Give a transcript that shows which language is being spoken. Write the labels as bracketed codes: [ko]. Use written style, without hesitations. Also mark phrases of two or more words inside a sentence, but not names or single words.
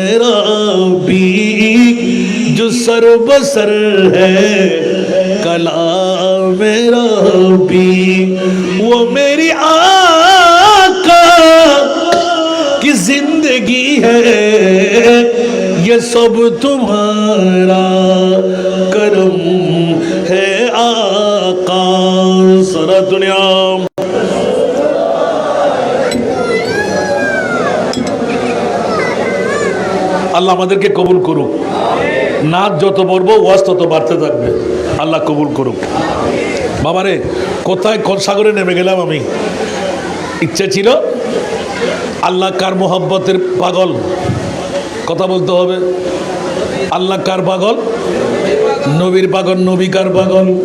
[ur] ربی جو سر بسر ہے کلام ربی وہ میری آقا کی زندگی ہے یہ سب تمہارا کرم ہے آقا سورہ دنیا [bn] আল্লাহ আমাদেরকে কবুল করুক নাচ যত পড়বো ওয়াজ তত বাড়তে থাকবে আল্লাহ কবুল করুক বাবারে কোথায় কোন সাগরে নেমে গেলাম আমি ইচ্ছে ছিল আল্লাহ কার মোহাব্বতের পাগল কথা বলতে হবে আল্লাহ কার পাগল নবীর পাগল নবী কার পাগল